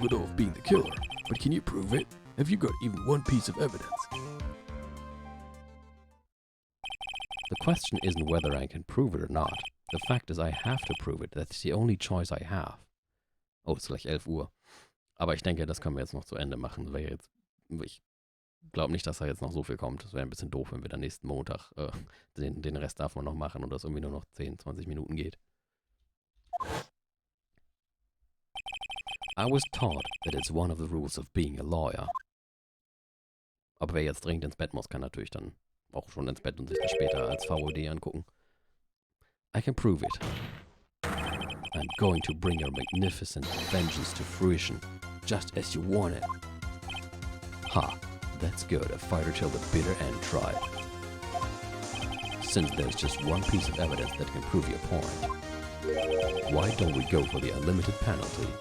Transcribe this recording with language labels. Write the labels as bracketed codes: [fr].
[en] Godot of being the killer, but can you prove it? Have you got even one piece of evidence? The question isn't whether I can prove it or not. The fact is, I have to prove it. That's the only choice I have. [de] Oh, es ist gleich 11 Uhr. Aber ich denke, das können wir jetzt noch zu Ende machen. Ich glaube nicht, dass da jetzt noch so viel kommt. Das wäre ein bisschen doof, wenn wir dann nächsten Montag den Rest davon noch machen und das irgendwie nur noch 10, 20 Minuten geht. [en] I was taught that it's one of the rules of being a lawyer. [de] Aber wer jetzt dringend ins Bett muss, kann natürlich dann auch schon ins Bett und sich das später als VOD angucken. [en] I can prove it. I'm going to bring your magnificent vengeance to fruition, just as you want it. Ha, that's good, a fighter till the bitter end, Tried. Since there's just one piece of evidence that can prove your point, why don't we go for the unlimited penalty?